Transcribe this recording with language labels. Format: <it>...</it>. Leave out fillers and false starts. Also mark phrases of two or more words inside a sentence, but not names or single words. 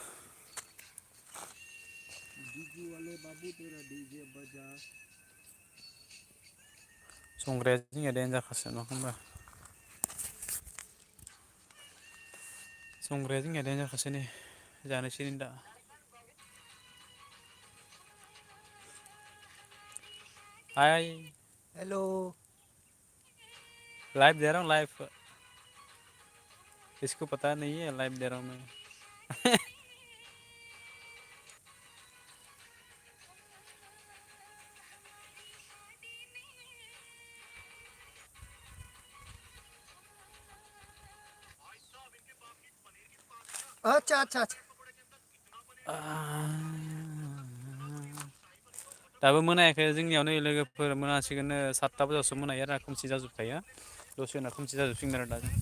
<hi>डीजे वाले बाबू तेरा डीजे बजा।</hi> <brx>संग्राया जोंनिया देन जाखासो नङा होमबा? संग्राया जोंनिया देन जाखासो नै, जानोसै दा।</brx> <en>हाय हेलो।</en> <hi>लाइव दे रहा हूँ लाइव, इसको पता नहीं है लाइव दे रहा हूँ मैं। अच्छा अच्छा अच्छा।</hi> <brx>दाबो मोनायाखै जोंनियाव नै लोगोफोर, मोनासिगोननो 7टा बाजियावसो मोनायो आरो खोमसि जाजोबखायो। दसे उनाव खोमसि जाजोबसिगोन आरो दा।</brx>